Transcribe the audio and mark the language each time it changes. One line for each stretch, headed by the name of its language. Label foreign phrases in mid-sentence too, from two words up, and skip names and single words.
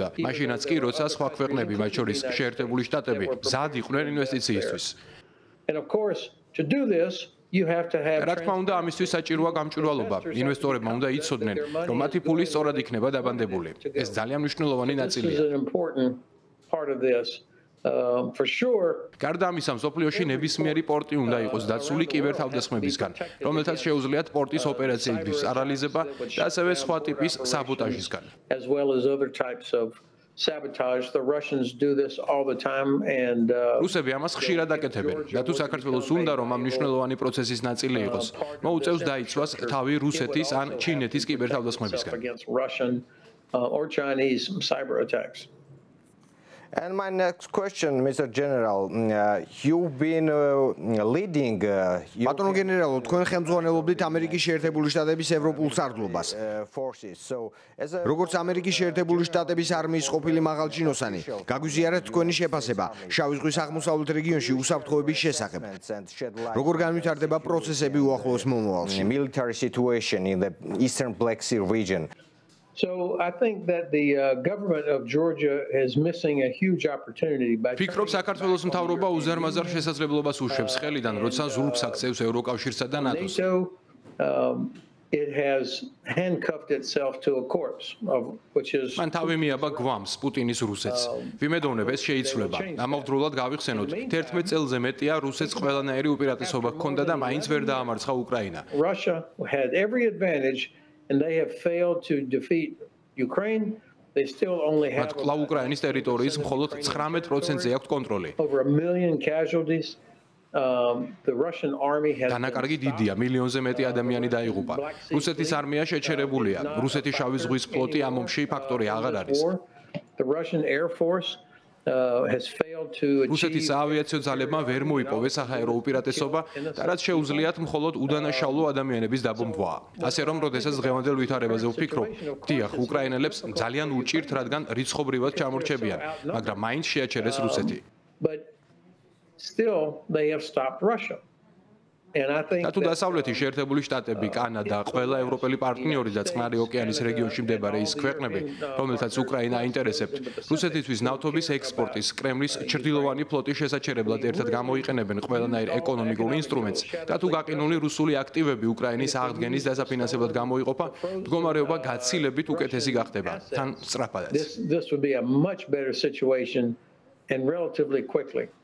Georgian: მაშინაც კი, როცა სხვა ქვეყნები, მათ შორის შეერთებული შტატები, მზად იყვნენ ინვესტიციისთვის. რა თქმა უნდა, ამისთვის საჭიროა გამჭვირვალობა. ინვესტორებმა უნდა იცოდნენ, რომ მათი ფული სწორად იქნება დაბანდებული. ეს ძალიან მნიშვნელოვანი ნაწილია.
English: For sure.
Georgian: გარდა ამისა, მსოფლიოში ნებისმიერი პორტი უნდა იყოს დაცული კიბერთავდასხმებისგან, რომელთაც შეუძლიათ პორტის ოპერაციების პარალიზება და ასევე სხვა ტიპის საბოტაჟისგან.
English: As well as other types of sabotage. The Russians do this all the time and
Georgian: რუსები ამას ხშირად აკეთებენ. და თუ საქართველოს უნდა რომ ამ მნიშვნელოვანი პროცესის ნაწილი იყოს, მოუწევს დაიცვას თავი რუსეთის ან ჩინეთის კიბერთავდასხმებისგან.
English: Russian or Chinese cyber attacks. And my next question, Mr. General, you've been leading
Georgian: ბატონო გენერალო, თქვენ ხელმძღვანელობდით ამერიკის შეერთებული შტატების ევროპულ სარდლობას. როგორც ამერიკის შეერთებული შტატების არმიის ყოფილი მაღალჩინოსანი, გაგვიზიარეთ თქვენი შეფასება შავი ზღვის აღმოსავლეთ რეგიონში უსაფრთხოების შესახებ. როგორ განვითარდება პროცესები უახლოეს მომავალში?
English: Military situation in the eastern Black Sea region. So I think that the government of Georgia is missing a huge opportunity by
Georgian: ფიქრობ საქართველოს მთავრობა უზარმაზარ შესაძლებლობას უშვებს ხელიდან, როცა ზურგს აქცევს ევროკავშირსა და ნატოს.
English: it has handcuffed itself to a corpse, which is
Georgian: მან თავი მიაბა გვამს პუტინის რუსეთს. ვიმედოვნებ ეს შეიცვლება. ამავდროულად გავიხსენოთ, 11 წელზე მეტია რუსეთს ყველანაირი უპირატესობა ჰქონდა და მაინც ვერ დაამარცხა უკრაინა.
English: Russia had every advantage and they have failed to defeat Ukraine. They still only have
Georgian: კვლავ უკრაინის ტერიტორიის მხოლოდ 19%-ზე აქვს კონტროლი.
English: over 1 million casualties. The Russian army has
Georgian: დანაკარგი დიდია, მილიონზე მეტი ადამიანი დაიღუპა. რუსეთის არმია შეჩერებულია. რუსეთის შავი ზღვის ფლოტი ამ ომში ფაქტორი აღარ არის.
English: The Russian Air Force has failed to
Georgian: რუსეთის საავიაციო ძალებმა ვერ მოიპოვეს საჰაერო უპირატესობა და რაც შეუძლიათ მხოლოდ უდანაშაულო ადამიანების დაბომბვა. ასე რომ, როდესაც დღევანდელ ვითარებაზე ვფიქრობ, დიახ, უკრაინელებს ძალიან უჭირთ, რადგან რიცხობრივად ჩამორჩებიან, მაგრამ მაინც შეაჩერეს რუსეთი.
English: But still they have stopped Russia. And I think
Georgian: და თუ დასავლეთის შეერთებული შტატები, კანადა, ყველა ევროპელი პარტნიორი და წყნარი ოკეანის რეგიონში მდებარე ის ქვეყნები, რომელთაც უკრაინა აინტერესებთ, რუსეთისთვის ნავთობის ექსპორტის, კრემლის ჩრდილოვანი ფლოტის შესაჩერებლად ერთად გამოიყენებენ ყველანაირ ეკონომიკურ ინსტრუმენტს და თუ გაყინული რუსული აქტივები უკრაინის აღდგენის დასაფინანსებლად გამოიყოფა, მდგომარეობა გაცილებით უკეთესი გახდება, თან სწრაფადაც.
English: this would be a much better situation and relatively quickly.